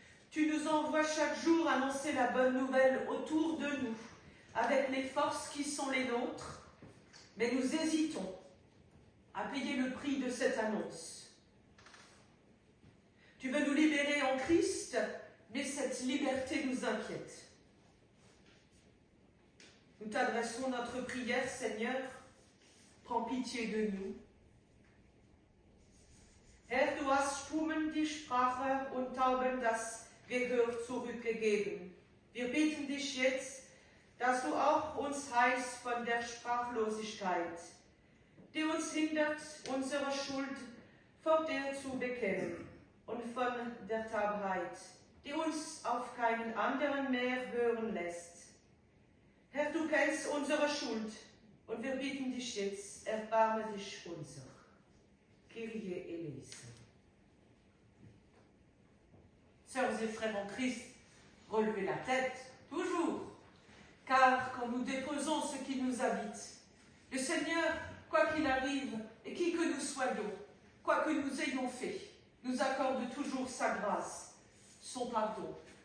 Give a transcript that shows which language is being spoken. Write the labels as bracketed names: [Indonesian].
[French] Tu nous envoies chaque jour annoncer la bonne nouvelle autour de nous, avec les forces qui sont les nôtres, mais nous hésitons à payer le prix de cette annonce. Tu veux nous libérer en Christ, mais cette liberté nous inquiète. Nous t'adressons notre prière, Seigneur, prends pitié de nous. [German] Herr, du hast Stummen die Sprache und Tauben das Gehör zurückgegeben. Wir bitten dich jetzt, dass du auch uns heilst von der Sprachlosigkeit, die uns hindert, unsere Schuld vor dir zu bekennen und von der Taubheit, die uns auf keinen anderen mehr hören lässt. Herr, du kennst unsere Schuld und wir bitten dich jetzt, erbarme dich unser. [Greek] Kyrie eleison. [French] Sœurs et frères en Christ, relevez la tête, toujours, car quand nous déposons ce qui nous habite, le Seigneur, quoi qu'il arrive, et qui que nous soyons, quoi que nous ayons fait, nous accorde toujours sa grâce, son pardon.